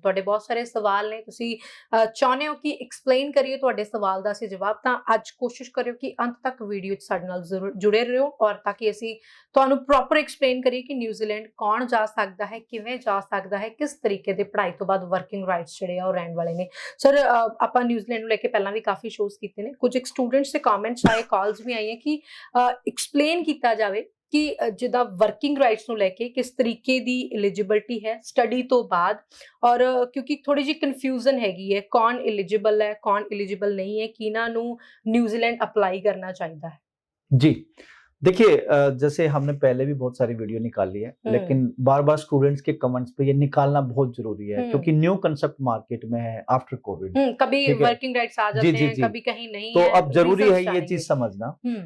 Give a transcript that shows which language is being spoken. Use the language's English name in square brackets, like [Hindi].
[Punjabi] तुहाडे बहुत सारे सवाल ने, तुसीं चाहुंदे हो कि एक्सप्लेन करिए तुहाडे सवाल दा असीं जवाब, तां अज कोशिश करियो कि अंत तक वीडियो च साडे नाल जरूर जुड़े रहियो, और ताकि असीं तुहानूं प्रॉपर एक्सप्लेन करिए कि न्यूजीलैंड कौन जा सकदा है, किवें जा सकदा है, किस तरीके दे पढ़ाई तो बाद वर्किंग राइट्स ਜਿਹੜੇ ਆ ਉਹ ਰਹਿਣ ਵਾਲੇ ਨੇ। ਸਰ ਆਪਾਂ ਨਿਊਜ਼ੀਲੈਂਡ ਨੂੰ ਲੈ ਕੇ ਪਹਿਲਾਂ ਵੀ ਕਾਫੀ ਸ਼ੋਜ਼ ਕੀਤੇ ਨੇ, ਕੁਝ ਇੱਕ ਸਟੂਡੈਂਟਸ ਦੇ ਕਮੈਂਟਸ ਆਏ, ਕਾਲਸ ਵੀ ਆਈਆਂ ਕਿ ਐਕਸਪਲੇਨ ਕੀਤਾ ਜਾਵੇ ਕਿ ਜਿੱਦਾਂ ਵਰਕਿੰਗ ਰਾਈਟਸ ਨੂੰ ਲੈ ਕੇ ਕਿਸ ਤਰੀਕੇ ਦੀ ਐਲੀਜੀਬਿਲਟੀ ਹੈ ਸਟੱਡੀ ਤੋਂ ਬਾਅਦ, ਔਰ ਕਿਉਂਕਿ ਥੋੜੀ ਜਿਹੀ ਕਨਫਿਊਜ਼ਨ ਹੈਗੀ ਹੈ ਕੌਣ ਐਲੀਜੀਬਲ ਹੈ ਕੌਣ ਐਲੀਜੀਬਲ ਨਹੀਂ ਹੈ, ਕਿਹਨਾਂ ਨੂੰ ਨਿਊਜ਼ੀਲੈਂਡ ਅਪਲਾਈ करना ਚਾਹੀਦਾ है। [Hindi] जी देखिए, जैसे हमने पहले भी बहुत सारी वीडियो निकाली है, लेकिन बार बार स्टूडेंट्स के कमेंट्स पे ये निकालना बहुत जरूरी है, क्योंकि न्यू कंसेप्ट मार्केट में है आफ्टर कोविड। कभी वर्किंग राइट्स आ जाते हैं, कभी कहीं नहीं तो है, अब जरूरी है ये चीज समझना।